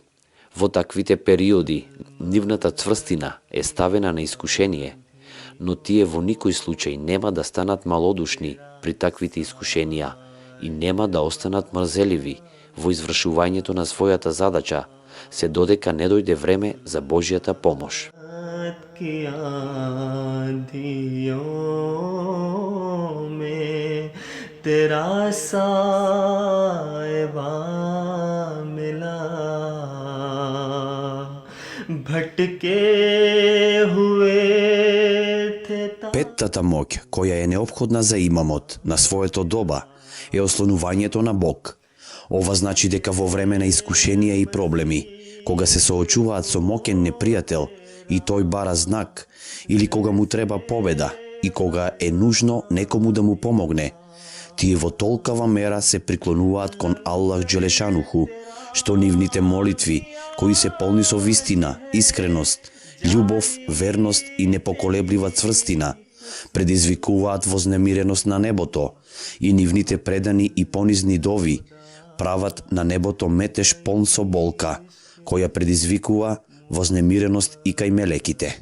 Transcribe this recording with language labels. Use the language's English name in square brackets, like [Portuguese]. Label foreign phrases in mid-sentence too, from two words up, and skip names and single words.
[Macedonian] Во таквите периоди, нивната цврстина е ставена на искушение, но тие во никој случај нема да станат малодушни при таквите искушенија и нема да останат мрзеливи во извршувањето на својата задача, се додека не дојде време за Божјата помош. [Urdu] کی آندھیوں میں تیرا سائبا ملا بھٹکے ہوئے تھے [Macedonian] Петтата моќ, која е неопходна за имамот на своето доба, е ослонувањето на Бог. Ова значи дека во време на искушенија и проблеми, кога се соочуваат со моќен непријател и тој бара знак, или кога му треба победа и кога е нужно некому да му помогне, тие во толкава мера се приклонуваат кон [Arabic] الله جل شأنه, [Macedonian] што нивните молитви, кои се полни со вистина, искреност, љубов, верност и непоколеблива цврстина, предизвикуваат вознемиреност на небото и нивните предани и понизни дови прават на небото метеж полн со болка, која предизвикува вознемиреност и кај мелеките.